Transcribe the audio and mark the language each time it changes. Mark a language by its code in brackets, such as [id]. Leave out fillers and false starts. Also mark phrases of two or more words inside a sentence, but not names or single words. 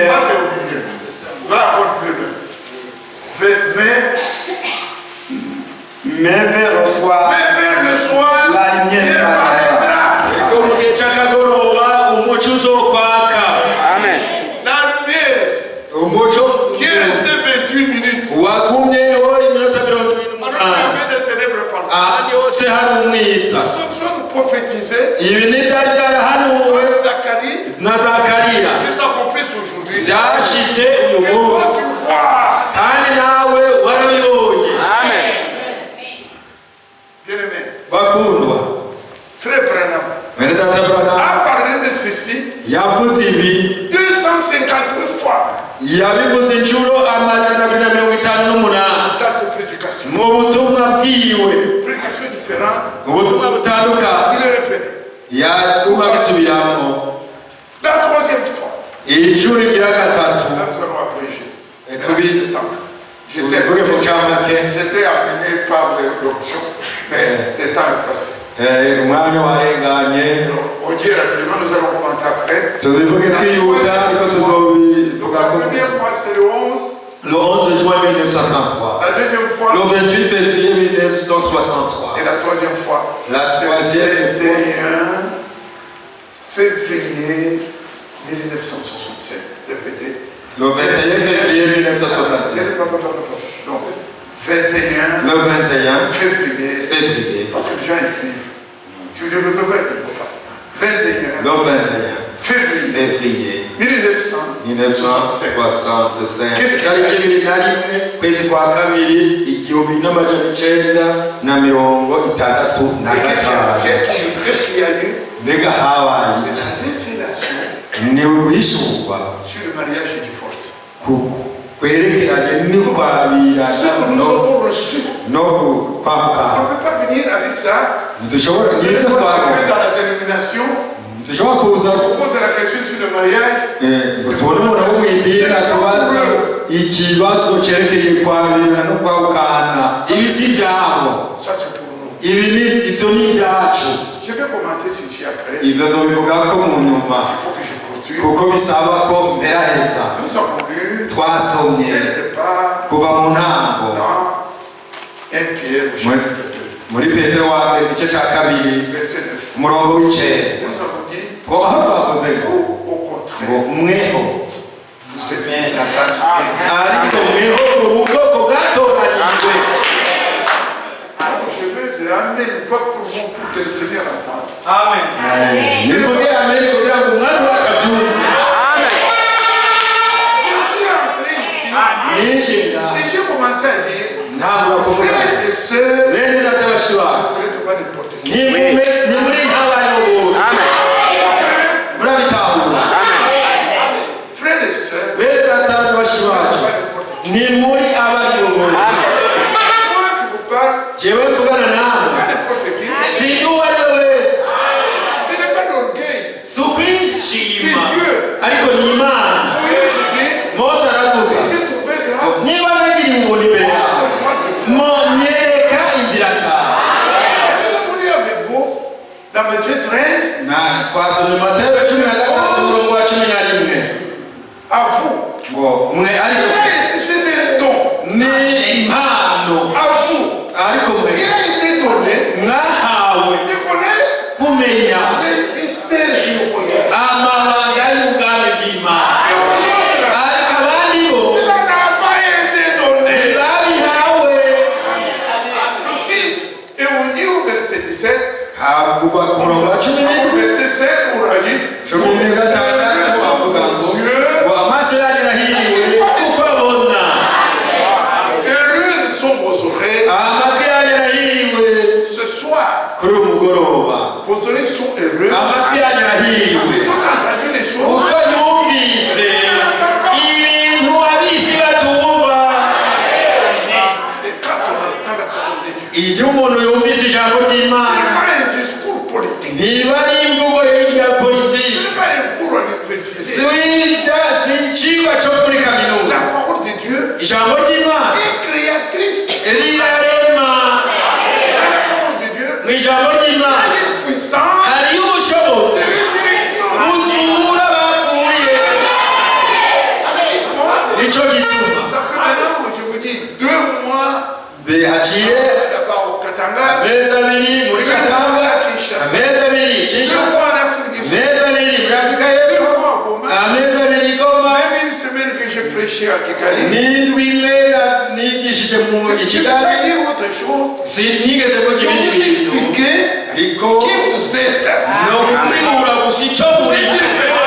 [fr] Ça, c'est au milieu. Va apporter plus loin. Mais vers le soir, Mais vers le soir, la lumière paraîtra. [rn] ko mu gihe cy'akagoroba umuco uzokwaka [fr] La lumière [rn] umuco [fr] qui est restée 28 minutes. [rn] wagumyeho iminota 28 [fr] Alors qu'il y avait des ténèbres partout. [rn] ahandi hose hari umwiza [fr] Ce sont choses prophétisées. [rn] ibi ni byari byarahanuwe Zakariya [fr] qui s'accomplissent aujourd'hui. [rn] byashitse uyu [fr] Que toi [rn] munsi [fr] tu vois. [rn] kandi nawe warabibonye. [fr] Amen. Bien-aimé. [rn] Bakundwa, [fr] Frère Branham [rn] mwene data Branham [fr] a parlé de ceci [rn] yavuze ibi [fr] 258 fois [rn] yabivuze inshuro amajana abiri na mirongo itanu n'umunani [fr] dans ses prédications. [rn] mu butumwa bwiwe, [fr] Prédications différentes. [rn] ubutumwa butandukanye [fr] Il est revenu. [rn] yaguma bisubiramo. [fr] La troisième fois. [rn] Inshuro igira gatatu [fr] Là, nous allons abréger. [rn] tubivuge mu camake. [fr] J'étais amené par l'option, mais le temps est passé. [rn] Umwanya warenganye, [fr] On dit rapidement, nous allons commenter après. [rn] tubivuge twihuta ariko tuzobivuga [fr] La [rn] ko [fr] première fois, c'est le 11. le 11 juin 1933, La deuxième fois, le 28 février 1963, et la troisième fois, la troisième fois 21 février 1967. Répétez. le 21 février 1967, Donc, 21 le 21 février. février, Parce que les gens écrivent. Si vous ne le pouvez pas, 21 le 21 février février 1965. 1965, [rn] tariki ibiri na rimwe kwezi kwa kabiri igihumbi n'amajana icenda na mirongo itandatu na gatanu. [fr] Qu'est-ce qu'il y a eu? [rn] Mbega habaye [fr] C'est la révélation [rn] ni uguhishurwa [fr] sur le mariage et divorce. [rn] kwerekeranye [fr] Ce [rn] n'ukwabirana [fr] que nous avons reçu, [rn] no [fr] on [rn] kwambuka. [fr] ne peut pas venir avec ça. [rn] Ntidushobora [fr] Dans [rn] nibyo twagomba, [fr] la dénomination, [rn] ntidushobora kuza [fr] on pose la question sur le mariage. [rn] ngo tubone umuntu w'umwidini atubaza ikibazo cyerekeye kwabirana no kwabukana. Ibi si ibyabo, [fr] Ça, c'est pour nous. [rn] ibyo ni ibyacu. [fr] Je vais commenter ceci après. [rn] Ibyo nzobivuga ko mu nyuma [fr] Il faut que je continue. [rn] kuko bisaba ko mperaheza. [fr] Nous avons lu [rn] Twasomye [fr] dès le départ [rn] kuva mu ntango [fr] dans 1 Pierre, chapitre 2, [rn] muri Petero wa mbere igice cya kabiri [fr] verset 9. [rn] umurongo w'icenda. [fr] Nous avons dit, [rn] Aho twavuze ngo [fr] au contraire, [rn] mweho [fr] vous êtes la race aimée. [rn] ariko mweho ubwoko bwatoranijwe. [fr] Je veux vous amener une fois pour vous, pour que le Seigneur entende. [rn] nivuge amen kugira ngo umwami wacu abyumve. [fr] Je suis entré ici [rn] ninjira [fr] et j'ai commencé à dire, [rn] ntabwo kuvuga [fr] frères et sœurs, [rn] bene data bashiki bacu [fr] vous n'êtes pas n'importe qui. [rn] nimuri nk'abayeho bose murabitahura. [fr] Frères et sœurs, [rn] bene data bashiki [fr] vous [rn] bacu [fr] n'êtes pas n'importe qui. [rn] nimuri abayeho bose. [fr] Moi qui vous parle, [rn] jewe mvugana nawe [fr] pas n'importe qui. [rn] si uwo ari we wese, [fr] Ce n'est pas d'orgueil. [rn] si ukwishima [fr] C'est Dieu. [rn] ariko ni Imana. [fr] Oui, je dis, [rn] Mose aravuga [fr] j'ai trouvé grâce. [rn] niba nagira umuntu imbere yawe monyereka inzira zawe. [fr] Et nous avons lu avec vous dans Matthieu 13, [rn] twasomye Matayo 13 umurongo wa 11 [fr] à vous. [rn] ngo mwe ariko [fr] C'est un don. [rn] ni impano, [fr] À vous. [rn] ariko mwe [fr] Il a été donné [rn] mwahawe [fr] de connaître [rn] kumenya [fr] les mystères du royaume. [rn] amabanga y'ubwami bw'Imana. [fr] Et aux autres, [rn] ariko abandi bo [fr] cela n'a pas été donné. [rn] ntibabihawe. [fr] Ici, et on dit au verset 17, [rn] havugwa ku murongo wa 17 [fr] au verset 7, on a dit, [rn] cumi na gatandatu havuga ngo amaso yanyu arahiriwe kuko abona, [fr] heureuses sont vos oreilles. [rn] amatwi yanyu arahiriwe [fr] Ce soir, [rn] kuri uyu mugoroba. [fr] vos oreilles sont heureuses. [rn] Amatwi yanyu arahiriwe [fr] Ils ont entendu des choses. [rn] kuko yumvise ibintu abisi batumva. [fr] Et quand on entend la parole de Dieu, [rn] iyo umuntu yumvise ijambo [fr] ce n'est [rn] ry'Imana [fr] pas un discours politique. [rn] ntiba ari imvugo y'ibya [fr] Ce [rn] politiki, [fr] n'est pas un cours à l'université. [rn] si icigwa cyo muri [fr] La [rn] kaminuza. [fr] parole de Dieu [rn] Ijambo ry'Imana [fr] est créatrice. [rn] rirarema. [fr] Dans la parole de Dieu, [rn] mu ijambo ry'Imana [fr] il y a une puissance [rn] hariyo ubushobozi [fr] de résurrection. [rn] buzura abapfuye. Nicyo gituma [fr] Ça fait maintenant, je vous dis, 2 mois [rn] haciye [fr] là-bas au Katanga, [rn] amezi abiri muri Katanga, amezi abiri [fr] 2 Kinshasa, mois en Afrique du Sud, [rn] amezi abiri muri Afurika 2 y'Epfo, [fr] mois au Goma, [rn] amezi abiri i Goma, [fr] même une semaine que j'ai prêché à Kigali. [rn] n'indwi imwe nigishije mu Je ne peux pas Kigali. [fr] dire autre chose. [rn] Sinigeze kugira [fr] Je [rn] ibindi [fr] vous [rn] bintu [fr] expliquer [rn] ariko [fr] qui vous êtes. [rn] ni ugusigura gusa icyo muri [fr] Vous êtes des